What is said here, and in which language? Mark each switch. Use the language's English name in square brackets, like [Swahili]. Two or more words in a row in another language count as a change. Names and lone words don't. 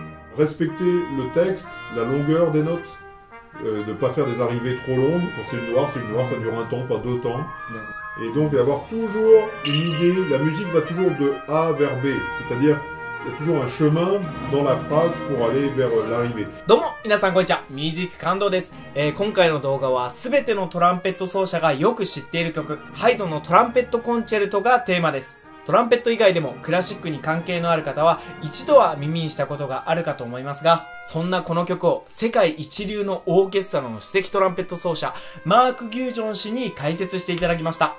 [French] respecter le texte, la longueur des notes, de ne pas faire des arrivées trop longues. Quand c'est une noire, ça dure un temps, pas deux temps. Et donc d'avoir toujours une idée, la musique va toujours de A vers B, c'est-à-dire il y a toujours un chemin dans la phrase pour aller vers l'arrivée. [Japanese] どうも皆さんこんにちは、ミュージック感動です。今回の動画は全てのトランペット奏者がよく知っている曲、ハイドンのトランペットコンチェルトがテーマです。トランペット以外でもクラシックに関係のある方は一度は耳にしたことがあるかと思いますが、そんなこの曲を世界一流のオーケストラの首席トランペット奏者マーク・ギュージョン氏に解説していただきました。